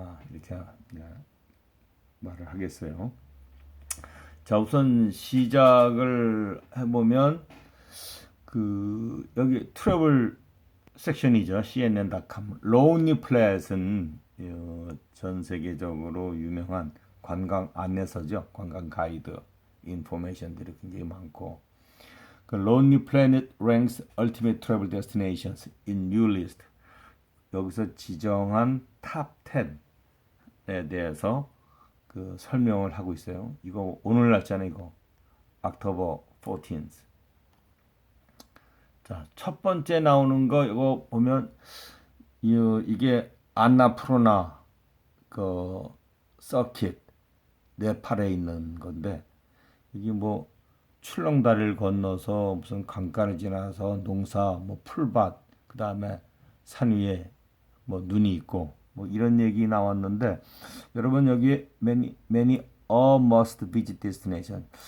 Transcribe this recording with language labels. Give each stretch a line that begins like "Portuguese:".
Korean: 이렇게 말을 하겠어요. 자, 우선 시작을 해보면 여기 트래블 섹션이죠.
English: CNN.com.
Korean: 로니 플랫은 전 세계적으로 유명한 관광 안내서죠. 관광 가이드 인포메이션들이 굉장히 많고, 그
English: Lonely Planet ranks ultimate travel destinations in new list.
Korean: 여기서 지정한 탑 10에 대해서 그 설명을 하고 있어요. 이거 오늘 날짜는 이거
English: October 14th.
Korean: 자, 첫 번째 나오는 거 이거 보면 이게 안나푸르나 그 서킷 네팔에 있는 건데, 이게 뭐 출렁다리를 건너서 무슨 강가를 지나서 농사, 뭐 풀밭, 그 다음에 산 위에 뭐 눈이 있고 뭐 이런 얘기 나왔는데, 여러분 여기에
English: many a must visit destination.